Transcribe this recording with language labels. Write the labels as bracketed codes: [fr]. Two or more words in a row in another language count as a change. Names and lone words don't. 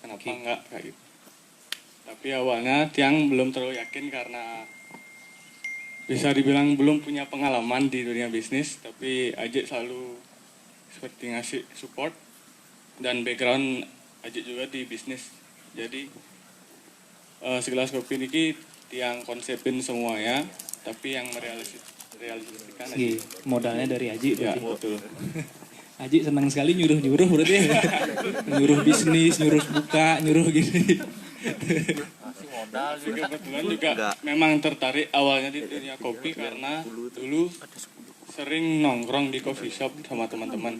[id] Kenapa enggak kayak gitu. Tapi awalnya Tiang belum terlalu yakin karena bisa dibilang belum punya pengalaman di dunia bisnis. Tapi Aji selalu seperti ngasih support dan background ajak juga di bisnis. Jadi segelas kopi niki tiang konsepin semuanya, tapi yang merealisasikan Aji. Modalnya dari Aji Ya, berarti. betul. Aji senang sekali nyuruh-nyuruh berarti ya. Nyuruh bisnis, nyuruh buka, nyuruh gini. Tapi kebetulan juga memang tertarik awalnya di dunia kopi karena dulu sering nongkrong di coffee shop sama teman-teman.